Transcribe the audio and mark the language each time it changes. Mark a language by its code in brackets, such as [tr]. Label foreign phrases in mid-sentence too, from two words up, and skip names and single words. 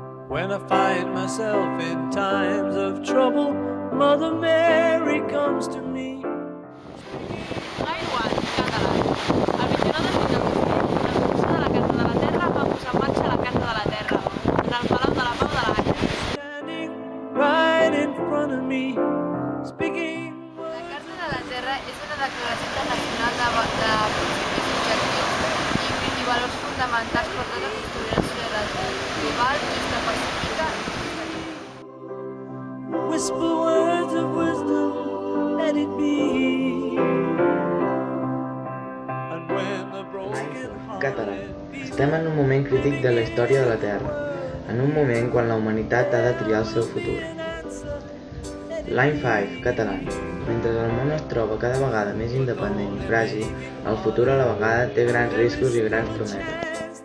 [en] When I find myself in times of trouble, Mother Mary comes to me. Line 1, [ca] català. El 29 de juny del 2000, una comissió de la Casa de la Terra va posar en marxa la Casa de la Terra, en el Palau de la Pau de l'Àngel. [en] Standing right in front of me, speaking. [ca] La Carta de la Terra és una declaració internacional de principis objectius i valors fonamentals per tota construir una societat global, justa, pacífica i sostenible. [en] Whisper words of wisdom, let it be. And when the broken [ca] Català. Estem en un moment crític de la història de la Terra, en un moment quan la humanitat ha de triar el seu futur. [en] Line 5, català. [ca] Mentre el món es troba cada vegada més independent i fràgil, el futur a la vegada té grans riscos i grans promeses.